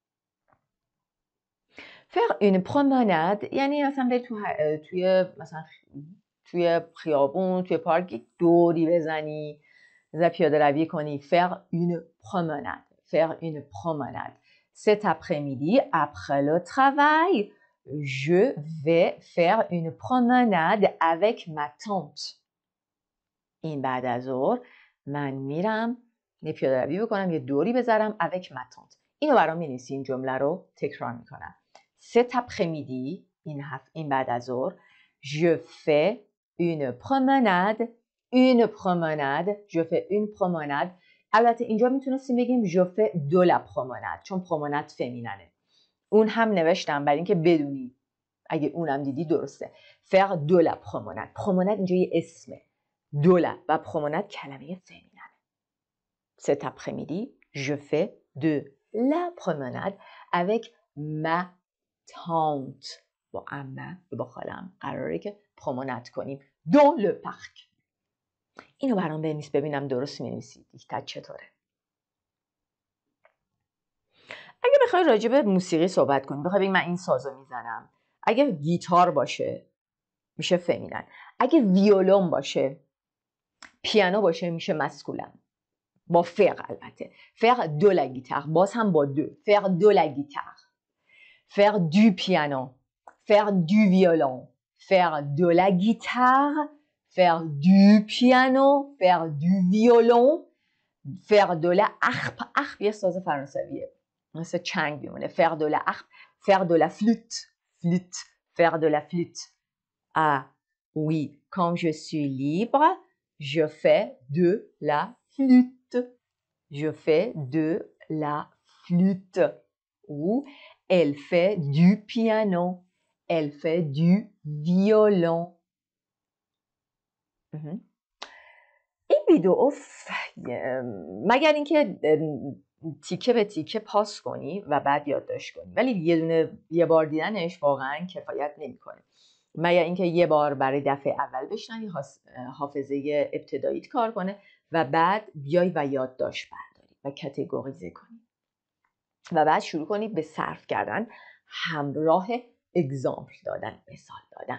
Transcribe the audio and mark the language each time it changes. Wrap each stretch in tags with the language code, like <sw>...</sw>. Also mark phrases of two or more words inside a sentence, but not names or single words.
<fr>Yoga masculin. faire une promenade</fr> <fa>یعنی مثلا بری توی خیابون، توی پارک یک دوری بزنی، پیاده روی کنی.</fa> <fr>faire une promenade. Cet après-midi, après le travail, je vais faire une promenade avec ma tante.</fr> <fa>این بعد از ظهر من میرم یه پیاده روی بکنم، یه دوری بذارم</fa> <fr>avec ma tante.</fr> <fa>اینو برام می‌نویسی، این جمله رو تکرار میکنم.</fa> <fr>Cet après-midi,</fr> <fa>این بعد از ظهر،</fa> <fr>je fais une promenade. Je fais une promenade.</fr> <fa>البته اینجا میتونستیم بگیم</fa> <fr>je fais de la promenade</fr> <fa>چون promenade فمیننه. اون هم نوشتم برای اینکه بدونی، اگه اونم دیدی درسته.</fa> <fr>faire de la promenade.</fr> <fa>promenade اینجا یه اسمه. دولا و promenade کلمه فمیننه.</fa> <fr>Cet après-midi, je fais de la promenade avec ma tante.</fr> <fa>با عمه و با خالم قراره که promenade کنیم</fa> <fr>dans le parc.</fr> <fa>اینو برام بنویس ببینم درست می‌نویسی. دیکتت چطوره؟ اگه بخوای راجع به موسیقی صحبت کنی، بخوای بگی من این سازو میزنم، اگه گیتار باشه میشه فمینن، اگه ویولون باشه، پیانو باشه میشه مسکولن. با فر البته.</fa> <fr>faire de la guitare</fr> <fa>باز هم با دو.</fa> <fr>faire de la guitare. faire du piano. faire du violon. faire de la guitare. faire du piano. faire du violon. faire de la harpe. harpe</fr> <fa>یه ساز فرانسویه. مثل چنگ بیمونه.</fa> <fr>faire de la harpe. faire de la flûte. flûte. faire de la flûte. Ah oui, quand je suis libre, je fais de la flûte. Je fais de la flûte. Ou elle fait du piano. Elle fait du violon.</fr> <fa>این ویدیو مگر اینکه تیکه به تیکه پاس کنی و بعد یادداشت کنی، ولی یه بار دیدنش واقعا کفایت نمیکنه. مگر اینکه یه بار برای دفعه اول بشنوی، حافظه ابتداییت کار کنه و بعد بیای و یادداشت برداری و کاتگوریزه کنی و بعد شروع کنی به صرف کردن همراه اگزامپل دادن، مثال دادن.</fa>